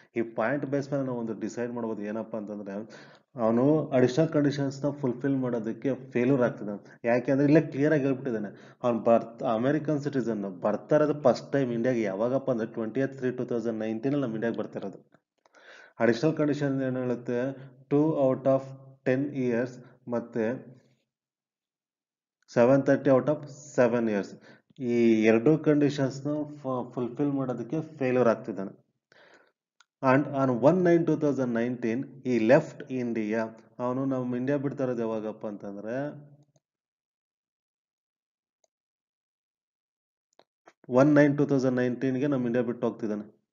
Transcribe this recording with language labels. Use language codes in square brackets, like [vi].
[kn] ಈ point base ಮೇಲೆ ನಾವು ಒಂದು ಡಿಸೈಡ್ ಮಾಡ್ಬೋದು ಏನಪ್ಪ ಅಂತಂದ್ರೆ ಅವನು ಅಡಿಷನಲ್ ಕಂಡೀಷನ್ಸ್ನ ಫುಲ್ಫಿಲ್ ಮಾಡೋದಕ್ಕೆ ಫೇಲ್ಯೂರ್ ಆಗ್ತಿದ್ದಾನೆ. ಯಾಕೆಂದ್ರೆ ಇಲ್ಲೇ ಕ್ಲಿಯರ್ ಆಗಿ ಹೇಳ್ಬಿಟ್ಟಿದ್ದಾನೆ ಅವ್ನು ಅಮೆರಿಕನ್ ಸಿಟಿಸನ್ ಬರ್ತಾ ಇರೋದು ಫಸ್ಟ್ ಟೈಮ್ ಇಂಡಿಯಾಗೆ ಯಾವಾಗಪ್ಪ ಅಂದ್ರೆ 20th 3 2019 ನಮ್ಮ ಇಂಡಿಯಾಗೆ ಬರ್ತಿರೋದು. ಅಡಿಷನಲ್ ಕಂಡೀಷನ್ ಏನು ಹೇಳುತ್ತೆ [en] 2 out of 10 years [kn] ಮತ್ತೆ [en] 730 out of 7 years. [kn] ಈ ಎರಡು ಕಂಡೀಷನ್ಸ್ನ ಫುಲ್ಫಿಲ್ ಮಾಡೋದಕ್ಕೆ ಫೇಲ್ಯೂರ್ ಆಗ್ತಿದ್ದಾನೆ. [en] And on 1/9/2019 he left India. [kn] ಅವನು ನಮ್ಮ ಇಂಡಿಯಾ ಬಿಡ್ತಾ ಇರೋದು ಯಾವಾಗಪ್ಪ ಅಂತಂದ್ರೆ 1/9/2019ಗೆ ನಮ್ಮ ಇಂಡಿಯಾ ಬಿಟ್ಟು ಹೋಗ್ತಿದ್ದಾನೆ.